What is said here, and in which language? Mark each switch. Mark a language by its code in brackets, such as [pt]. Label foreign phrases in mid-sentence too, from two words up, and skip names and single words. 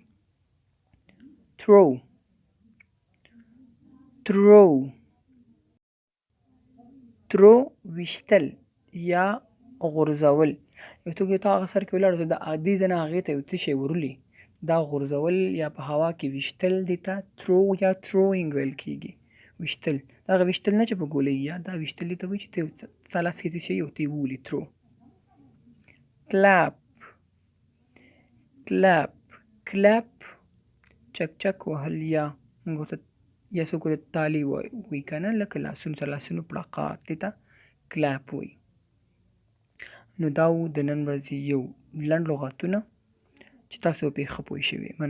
[en] throw throw throw [ps] ویشتل یا غورځول. یو څوک یو ته هغه سر کې ولاړ د عادي ځنه هغې ته یو څه شی ورولي، دا غورځول یا په هوا کې ویشتل دې ته throw یا throwing ویل کېږي. ویشتل دغه ویشتل نه چې په ګولۍ، یا دا ویشتل دې ته وایي چې ته یو ستا لاس کې څه شی یو ته یې وولي. throw. [en] clap clap clap [ps] چک چک وهل، یا موږ ورته یا څوک ورته تالي وایي که نه، لکه لاسونو سره لاسونو پړقات دې ته clap وایي. نو دا و د نن ورځې یو لنډ لغاتونه چې تاسو پرې ښه پوه شوي.